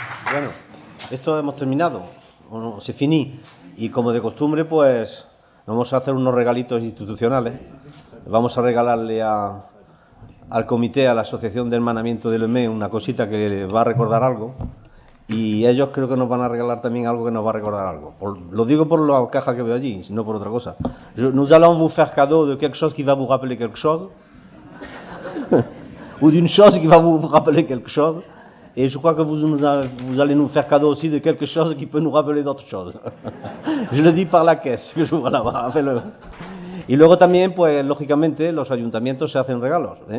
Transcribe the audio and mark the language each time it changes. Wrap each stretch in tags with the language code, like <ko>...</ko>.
<es>Bueno, esto hemos terminado, se finí, y como de costumbre, pues vamos a hacer unos regalitos institucionales. Vamos a regalarle al comité, a la Asociación de Hermanamiento del EME, una cosita que les va a recordar algo, y ellos creo que nos van a regalar también algo que nos va a recordar algo. Lo digo por la caja que veo allí, no por otra cosa.</es> <fr>Nous allons vous faire cadeau de quelque chose qui va vous rappeler quelque chose, ou d'une chose qui va vous rappeler quelque chose. Et je crois que vous allez nous faire cadeau aussi de quelque chose qui peut nous rappeler d'autres choses. Je le dis par la caisse que j'ouvre là-bas.</fr> <es>Y luego también, pues lógicamente, los ayuntamientos se hacen regalos.</es>